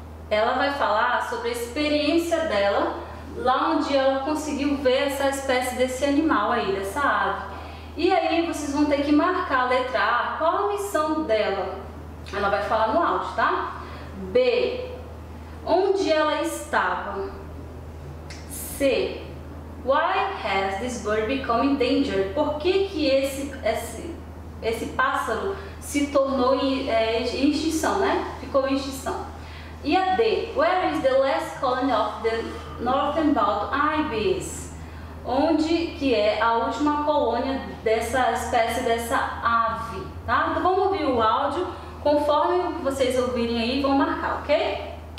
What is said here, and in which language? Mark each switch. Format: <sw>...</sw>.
<pt>Ela vai falar sobre a experiência dela, lá onde ela conseguiu ver essa espécie desse animal aí, dessa ave. E aí vocês vão ter que marcar a letra A, qual a missão dela. Ela vai falar no áudio, tá? B, onde ela estava.</pt> <en>C, why has this bird become endangered?</en> <pt>Por que esse pássaro se tornou em extinção, né? Ficou em extinção.</pt> <en>E a D, where is the last colony of the northern bald ibis?</en> <pt>Onde que é a última colônia dessa espécie, dessa ave, tá? Então vamos ouvir o áudio, conforme o que vocês ouvirem aí, vão marcar, ok?</pt>